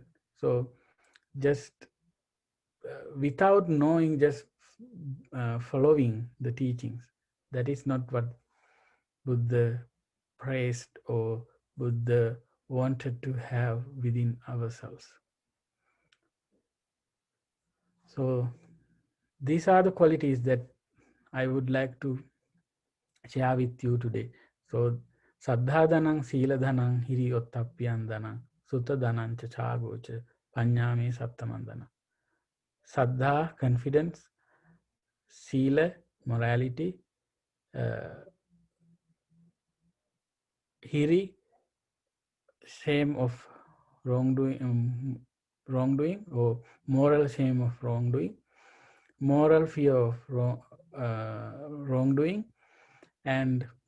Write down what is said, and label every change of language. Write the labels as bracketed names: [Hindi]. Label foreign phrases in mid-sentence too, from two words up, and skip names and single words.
[English] So just without knowing, just following the teachings, that is not what Buddha praised or Buddha wanted to have within ourselves. So these are the qualities that I would like to share with you today. [Pali] So saddha dhanang, sila dhanang, hiriyottappiyan dhanang, sutta dhanang cha chagocha, panyami saptamam dhanang. [English] Saddha, confidence, sila, morality, hiri, shame of wrongdoing, or moral shame of wrongdoing, moral fear of wrongdoing, and